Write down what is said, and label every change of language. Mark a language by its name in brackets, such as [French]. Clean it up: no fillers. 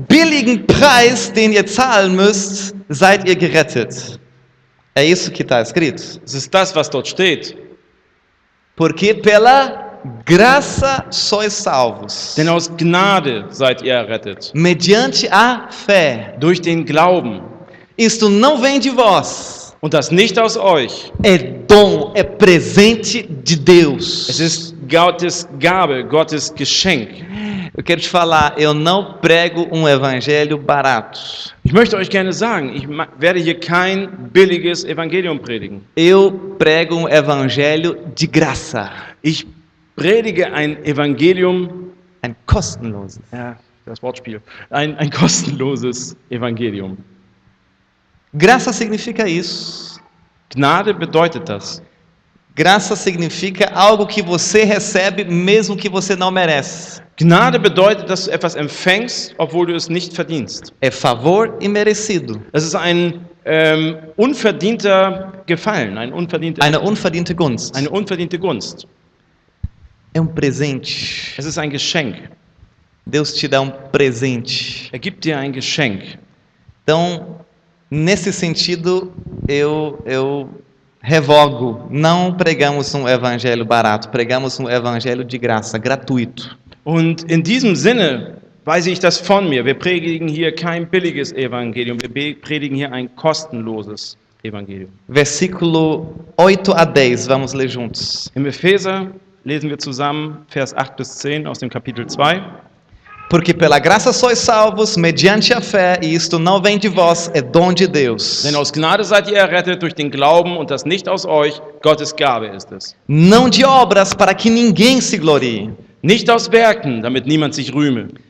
[German] billigen Preis, den ihr zahlen müsst, seid ihr gerettet. [Portuguese] É isso que está escrito. [German] Es ist das, was dort steht. [Portuguese] Porque pela graça sois salvos, [German] Denn aus Gnade seid ihr errettet. [Portuguese] mediante a fé. [German] Durch den Glauben. [Portuguese] Isto não vem de vós, [German] Und das nicht aus euch. [Portuguese] é dom, é presente de Deus. [German] Es ist Gottes Gabe, Gottes Geschenk. [Portuguese] Eu quero te falar, eu não prego um evangelho barato. [German] Ich möchte euch gerne sagen, ich werde hier kein billiges Evangelium predigen. [Portuguese] Eu prego um evangelho de graça, [German] Ich predige ein Evangelium, ein kostenloses. ja, das Wortspiel, ein kostenloses Evangelium. [Portuguese] Graça significa isso. [German] Gnade bedeutet das. [Portuguese] Graça significa algo que você recebe mesmo que você não merece. [German] Gnade bedeutet, dass du etwas empfängst, obwohl du es nicht verdienst. [Portuguese] É favor imerecido. [German] Es ist ein unverdienter Gefallen, Eine unverdiente Gunst. eine unverdiente Gunst. [Portuguese] É um presente. [German] Es ist ein Geschenk. [Portuguese] Deus te dá um presente. [German] Er gibt dir ein Geschenk. [Portuguese] Então, nesse sentido, eu revogo. Não pregamos um evangelho barato, pregamos um evangelho de graça, gratuito. [German] Und in diesem Sinne weise ich das von mir. Wir predigen hier kein billiges Evangelium, wir predigen hier ein kostenloses Evangelium. [Portuguese] Versículo 8 a 10, vamos ler juntos. [German] Im Epheser lesen wir zusammen Vers 8 bis 10 aus dem Kapitel 2. [Portuguese] Porque pela graça sois salvos, mediante a fé, e isto não vem de vós, é dom de Deus. [German] Denn aus Gnade seid ihr errettet durch den Glauben und das nicht aus euch, Gottes Gabe ist es. [Portuguese] Não de obras, para que ninguém se glorie. [German] Nicht aus Werken, damit niemand sich rühme.